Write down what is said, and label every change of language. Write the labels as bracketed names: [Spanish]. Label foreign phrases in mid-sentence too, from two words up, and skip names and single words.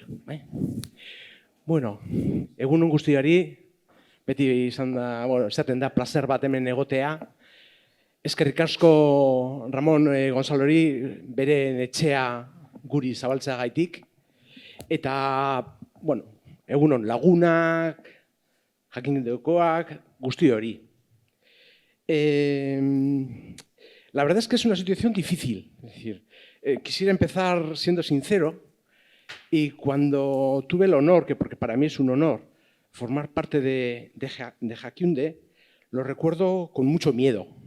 [Basque] Bueno, egunon guztiari, beti izan da, esaten da, placer bat hemen egotea. Eskerrik asko Ramon Gonzalori bere etxea guri zabaltzeagaitik. Eta, bueno, egunon lagunak, jakindekoak, guzti hori. [Spanish] La verdad es que es una situación difícil. Es decir, quisiera empezar siendo sincero y cuando tuve el honor, que porque para mí es un honor, formar parte de Jakiunde, lo recuerdo con mucho miedo.